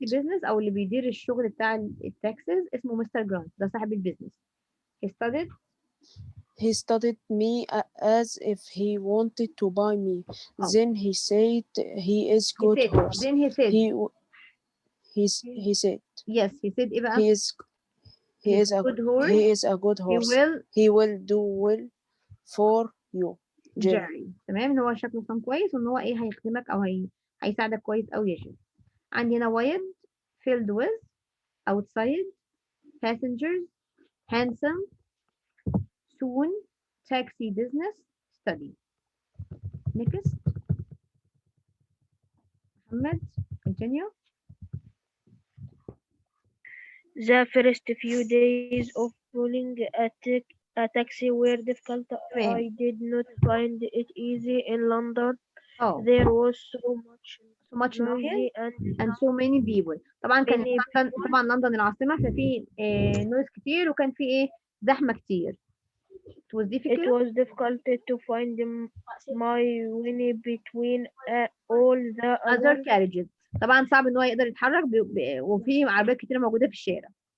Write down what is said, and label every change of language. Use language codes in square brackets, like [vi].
[ar] بيزنس او اللي بيدير الشغل بتاع التاكسيز اسمه مستر جرانت، ده صاحب البيزنس. [en] He studied He studied me as if he wanted to buy me. Then he said he is good horse. Then he said He said yes, he said [ar] ايه بقى؟ [en] he is good horse. he is a good horse. He will do well for you, Jerry. [ar] تمام. ان هو شكله كان كويس وان هو ايه هيخدمك او هيساعدك كويس قوي يا جيري. عندي هنا [en] wide filled with outside passengers handsome soon taxi business study. Next Muhammad continue. The first few days of pulling a taxi were difficult. I did not find it easy in London. There was so much noise and so many people. [ar] طبعا كان طبعا لندن العاصمة ففي نويز كتير وكان في ايه زحمة كتير. [en] It was difficult to find my way between all the other carriages. [ar] طبعا صعب ان هو يقدر يتحرك وفي عربيات كتير موجودة في الشارع.